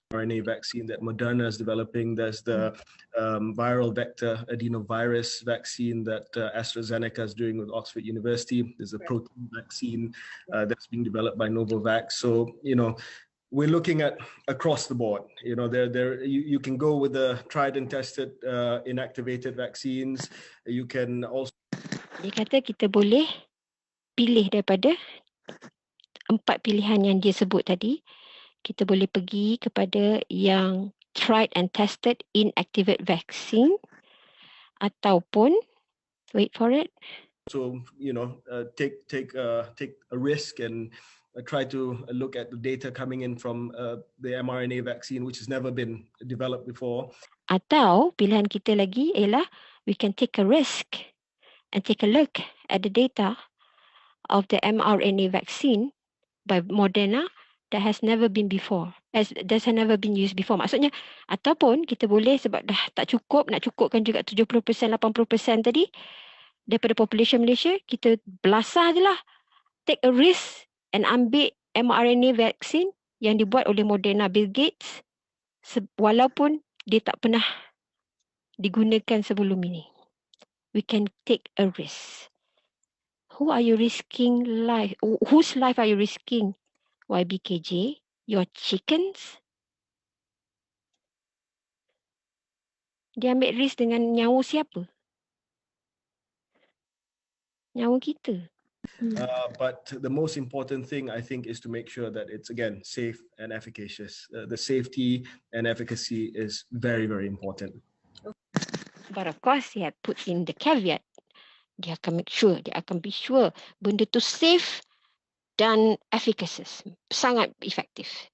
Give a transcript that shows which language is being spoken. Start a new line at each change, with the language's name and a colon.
English: mRNA vaccine that Moderna is developing. There's the viral vector adenovirus vaccine that AstraZeneca is doing with Oxford University. There's a protein vaccine that's being developed by Novavax. So, we're looking at across the board. You can go with the tried and tested inactivated vaccines. You can also.
Malay: Dia kata kita boleh pilih daripada 4 pilihan yang dia sebut tadi. Kita boleh pergi kepada yang
English: tried and tested inactivated vaccine
Malay: ataupun
English: wait for it. So, take a risk and try to look at the data coming in from the mRNA vaccine, which has never been developed before.
Malay: Atau pilihan kita lagi ialah
English: we can take a risk and take a look at the data of the mRNA vaccine by Moderna that has never been used before.
Malay: Maksudnya, ataupun kita boleh sebab dah tak cukup, nak cukupkan juga 70%, 80% tadi daripada population Malaysia, kita belasah je lah.
English: Take a risk and
Malay: ambil mRNA vaccine yang dibuat oleh Moderna Bill Gates walaupun dia tak pernah digunakan sebelum ini.
English: We can take a risk. Who are you risking life? Whose life are you risking? YBKJ? Your chickens?
Malay: Dia ambil risk dengan nyawa siapa? Nyawa kita.
English: But the most important thing, I think, is to make sure that it's, again, safe and efficacious. The safety and efficacy is very, very important. But of course, he had put in the caveat.
Malay: Dia akan
English: make sure,
Malay: dia akan
English: be sure
Malay: benda tu safe dan efficacious. Sangat efektif.